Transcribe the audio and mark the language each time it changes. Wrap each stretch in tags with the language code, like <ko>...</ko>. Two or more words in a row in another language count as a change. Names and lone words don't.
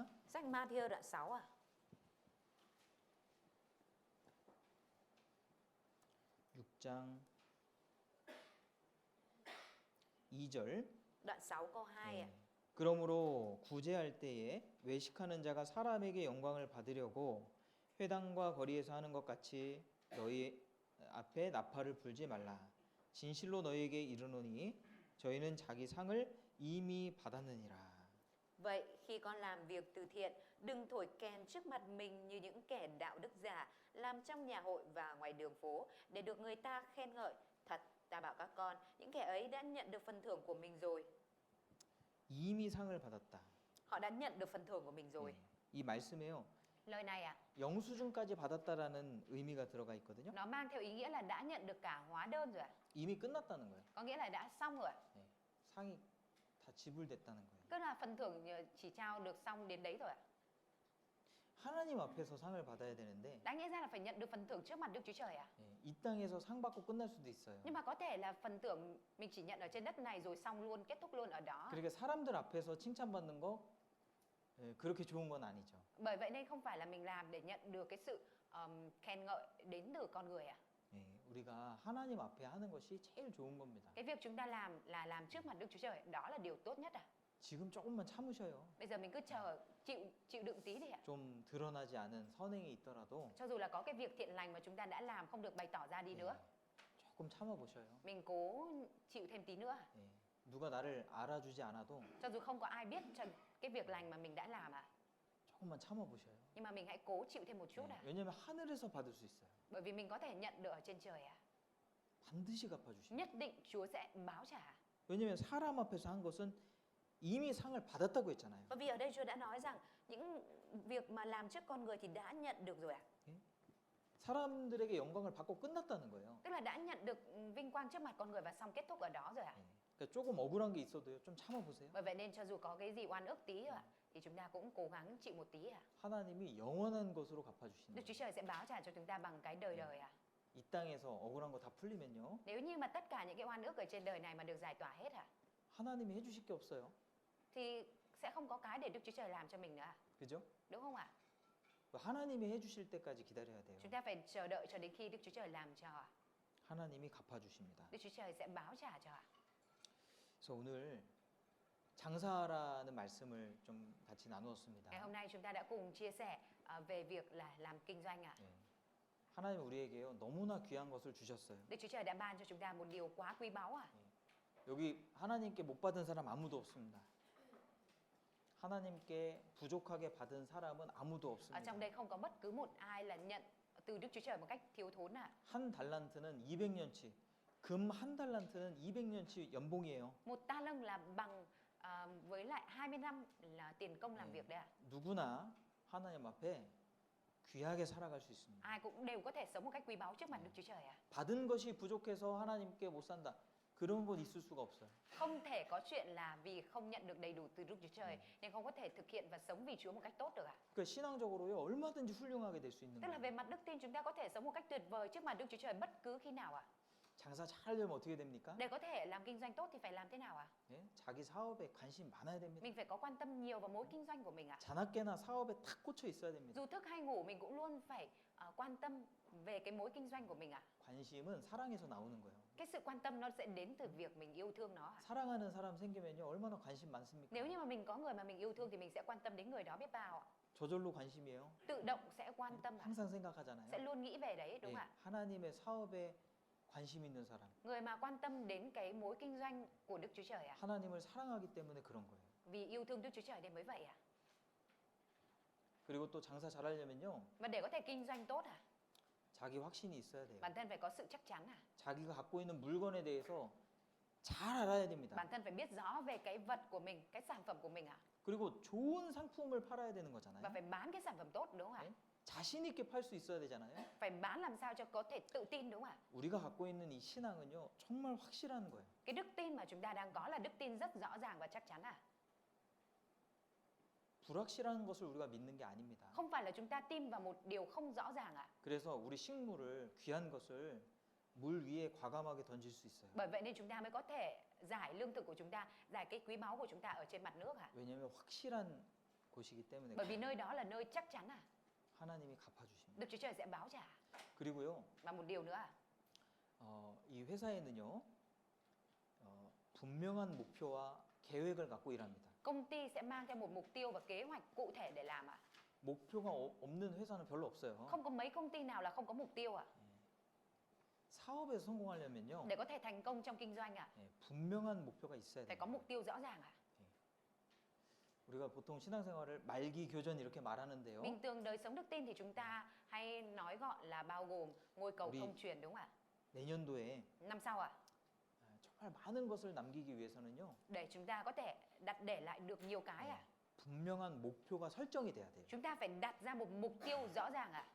<vi>Sách Ma-thi-ơ đoạn 6 à?</vi> <ko>6장 2절.</ko> <vi>Đoạn 6 câu 2 à?</vi> <ko>그러므로 구제할 때에 외식하는 자가 사람에게 영광을 받으려고 회당과 거리에서 하는 것 같이 너희 앞에 나팔을 불지 말라. 진실로 너희에게 이르노니 저희는 자기 상을 이미 받았느니라.</ko> <vi>Vậy khi con làm việc từ thiện, đừng thổi kèn trước mặt mình như những kẻ đạo đức giả, làm trong nhà hội và ngoài đường phố để được người ta khen ngợi. Thật, ta bảo các con, những kẻ ấy đã nhận được phần thưởng của mình rồi.</vi> <ko>이미 상을 받았다.</ko> <vi>Họ đã nhận được phần thưởng của mình rồi.</vi> <ko>이 말씀에요.</ko> <vi>Lời này à,</vi> <ko>영수증까지 받았다라는 의미가 들어가 있거든요.</ko> <vi>nó mang theo ý nghĩa là đã nhận được cả hóa đơn rồi à?</vi> <ko>이미 끝났다는 거예요.</ko> <vi>Có nghĩa là đã xong rồi à?</vi> <ko>상이 다 지불됐다는 거예요.</ko> <vi>Tức là phần thưởng chỉ trao được xong đến đấy rồi à?</vi> <ko>하나님 앞에서 상을 받아야 되는데</ko> <vi>Đáng nghĩa ra là phải nhận được phần thưởng trước mặt Đức Chúa Trời à?</vi> <ko>이 땅에서 상 받고 끝날 수도 있어요.</ko> <vi>Nhưng mà có thể là phần thưởng mình chỉ nhận ở trên đất này rồi xong luôn, kết thúc luôn ở đó.</vi> <ko>그러니까 사람들 앞에서 칭찬받는 거 그렇게 좋은 건 아니죠.</ko> <vi>Bởi vậy nên không phải là mình làm để nhận được cái sự khen ngợi đến từ con người à?</vi> <ko>우리가 하나님 앞에 하는 것이 제일 좋은 겁니다.</ko> <vi>Cái việc chúng ta làm là làm trước mặt Đức Chúa Trời, đó là điều tốt nhất à?</vi> <ko>지금 조금만 참으셔요.</ko> <vi>Bây giờ mình cứ chờ, chịu đựng tí đi ạ.</vi> <ko>좀 드러나지 않은 선행이 있더라도</ko> <vi>Cho dù là có cái việc thiện lành mà chúng ta đã làm không được bày tỏ ra đi nữa,</vi> <ko>조금 참아보셔요.</ko> <vi>mình cố chịu thêm tí nữa.</vi> <ko>누가 나를 알아주지 않아도</ko> <vi>Cho dù không có ai biết cho cái việc lành mà mình đã làm à,</vi> <ko>조금만 참아보셔요.</ko> <vi>nhưng mà mình hãy cố chịu thêm một chút à.</vi> <ko>왜냐하면 하늘에서 받을 수 있어요.</ko> <vi>Bởi vì mình có thể nhận được ở trên trời à.</vi> <ko>반드시 갚아주십니다.</ko> <vi>Nhất định Chúa sẽ báo trả.</vi> <ko>왜냐하면 사람 앞에서 한 것은 이미 상을 받았다고 했잖아요.</ko> <vi>Bởi vì ở đây Chúa đã nói rằng những việc mà làm trước con người thì đã nhận được rồi ạ.</vi> <ko>사람들에게 영광을 받고 끝났다는 거예요.</ko> <vi>Tức là đã nhận được vinh quang trước mặt con người và xong kết thúc ở đó rồi ạ.</vi> <ko>그러니까 조금 억울한 게 있어도요, 좀 참아보세요.</ko> <vi>Bởi vậy nên cho dù có cái gì oan ức tí rồi ạ, thì chúng ta cũng cố gắng chịu một tí ạ.</vi> <ko>하나님이 영원한 것으로 갚아주시는</ko> <vi>Đức Chúa</vi> <ko>거예요.</ko> <vi>Trời sẽ báo trả cho chúng ta bằng cái đời đời ạ.</vi> <ko>이 땅에서 억울한 거 다 풀리면요,</ko> <vi>Nếu như mà tất cả những cái oan ức ở trên đời này mà được giải tỏa hết ạ,</vi> <ko>하나님이 해주실 게 없어요.</ko> <vi>thì sẽ không có cái để Đức Chúa Trời làm cho mình nữa ạ.</vi> <ko>그죠?</ko> <vi>Đúng không ạ?</vi> <ko>하나님이 해주실 때까지 기다려야 돼요.</ko> <vi>Chúng ta phải chờ đợi cho đến khi Đức Chúa Trời làm cho ạ.</vi> <ko>하나님이 갚아주십니다.</ko> <vi>Đức Chúa Trời sẽ báo trả cho ạ.</vi> <ko>그래서 오늘 장사라는 말씀을 좀 같이 나누었습니다.</ko> <vi>Ngày hôm nay chúng ta đã cùng chia sẻ về việc là làm kinh doanh ạ.</vi> <ko>하나님 우리에게요, 너무나 귀한 것을 주셨어요.</ko> <vi>Đức Chúa Trời đã ban cho chúng ta một điều quá quý báu ạ.</vi> <ko>여기 하나님께 못 받은 사람 아무도 없습니다. 하나님께 부족하게 받은 사람은 아무도</ko> <vi>Ở trong</vi> <ko>없습니다.</ko> <vi>đây không có bất cứ một ai là nhận từ Đức Chúa Trời một cách thiếu thốn ạ.</vi> <ko>한 달란트는 200년치, 금 한 달란트는 200년치 연봉이에요.</ko> <vi>Một ta lâng là bằng với lại 20 năm là tiền công làm việc đấy ạ.</vi> <ko>누구나 하나님 앞에 귀하게 살아갈 수 있습니다.</ko> <vi>Ai cũng đều có thể sống một cách quý báu trước mặt Đức Chúa Trời ạ.</vi> <ko>받은 것이 부족해서 하나님께 못 산다. 그런 건 있을 수가 없어요.</ko> <vi>Không thể có chuyện là vì không nhận được đầy đủ từ Đức Chúa Trời nên không có thể thực hiện và sống vì Chúa một cách tốt được ạ.</vi> <ko>그러니까 신앙적으로요, 얼마든지 훌륭하게 될 수 있는</ko> <vi>Tức là</vi> <ko>거예요.</ko> <vi>về mặt đức tin chúng ta có thể sống một cách tuyệt vời trước mặt Đức Chúa Trời bất cứ khi nào ạ.</vi> <ko>장사 잘 되면 어떻게 됩니까?</ko> <vi>Để có thể làm kinh doanh tốt thì phải làm thế nào ạ?</vi> <ko>예? 자기 사업에 관심 많아야 됩니다.</ko> <vi>Mình phải có quan tâm nhiều vào mối kinh doanh của mình ạ.</vi> <ko>자나깨나 사업에 탁 꽂혀 있어야 됩니다.</ko> <vi>Dù thức hay ngủ mình cũng luôn phải quan tâm về cái mối kinh doanh của mình ạ.</vi> <ko>관심은 사랑에서 나오는 거예요.</ko> <vi>Cái sự quan tâm nó sẽ đến từ việc mình yêu thương nó ạ.</vi> <ko>사랑하는 사람 생기면요, 얼마나 관심 많습니까?</ko> <vi>Nếu như mà mình có người mà mình yêu thương thì mình sẽ quan tâm đến người đó biết bao ạ.</vi> <ko>저절로 관심이에요.</ko> <vi>Tự động sẽ quan tâm ạ.</vi> <ko>항상 생각하잖아요.</ko> <vi>Sẽ luôn nghĩ về đấy đúng</vi> <ko>예,</ko> <vi>không ạ?</vi> <ko>하나님의 사업에 관심 있는 사람,</ko> <vi>Người mà quan tâm đến cái mối kinh doanh của Đức Chúa Trời ạ.</vi> <ko>하나님을 사랑하기 때문에 그런 거예요.</ko> <vi>Vì yêu thương Đức Chúa Trời nên mới vậy ạ.</vi> <ko>그리고 또 장사 잘하려면요,</ko> <vi>Và để có thể kinh doanh tốt ạ,</vi> <ko>자기 확신이 있어야 돼요.</ko> <vi>bản thân phải có sự chắc chắn ạ.</vi> <ko>자기가 갖고 있는 물건에 대해서 잘 알아야 됩니다.</ko> <vi>Bản thân phải biết rõ về cái vật của mình, cái sản phẩm của mình ạ.</vi> <ko>그리고 좋은 상품을 팔아야 되는</ko> <vi>Và</vi> <ko>거잖아요.</ko> <vi>phải bán cái sản phẩm tốt đúng không ạ?</vi> <ko>네? 자신 있게 팔 수 있어야 되잖아요.</ko> <vi>Phải bán làm sao cho có thể tự tin đúng không ạ?</vi> <ko>우리가 갖고 있는 이 신앙은요, 정말 확실한 거예요.</ko> <vi>Cái đức tin mà chúng ta đang có là đức tin rất rõ ràng và chắc chắn ạ.</vi> <ko>불확실한 것을 우리가 믿는 게 아닙니다.</ko> <vi>Không phải là chúng ta tin vào một điều không rõ ràng ạ.</vi> <ko>그래서 우리 식물을, 귀한 것을 물 위에 과감하게 던질 수 있어요.</ko> <vi>Bởi vậy nên chúng ta mới có thể giải lương thực của chúng ta, giải cái quý báu của chúng ta ở trên mặt nước ạ.</vi> <ko>왜냐하면 확실한 곳이기 때문에</ko> <vi>Bởi vì nơi đó là nơi chắc chắn à.</vi> <ko>하나님이 갚아주십니다.</ko> <vi>Đức Chúa Trời sẽ báo trả.</vi> <ko>그리고요,</ko> <vi>Và một điều nữa à,</vi> <ko>이 회사에는요, 분명한 목표와 계획을 갖고 일합니다.</ko> <vi>công ty sẽ mang theo một mục tiêu và kế hoạch cụ thể để làm ạ.</vi> <ko>목표가 없는 회사는 별로 없어요.</ko> <vi>Không có mấy công ty nào là không có mục tiêu ạ.</vi> <ko>사업에서 성공하려면요,</ko> <vi>Để có thể thành công trong kinh doanh ạ,</vi> <ko>분명한 목표가 있어야</ko> <vi>phải có</vi> <ko>돼요.</ko> <vi>mục tiêu rõ ràng ạ.</vi> <ko>우리가 보통 신앙생활을 말기 교전 이렇게 말하는데요.</ko> <vi>Bình thường đời sống đức tin thì chúng ta hay nói gọn là bao gồm ngôi cầu</vi> <ko>우리-</ko> <vi>không truyền, đúng không ạ?</vi> <ko>내년도에</ko> <vi>Năm sau ạ,</vi> <ko>정말 많은 것을 남기기 위해서는요,</ko> <vi>để chúng ta có thể để lại được nhiều cái ạ,</vi> <ko>분명한 목표가 설정이 돼야 돼요.</ko> <vi>chúng ta phải đặt ra một mục tiêu rõ ràng ạ.</vi>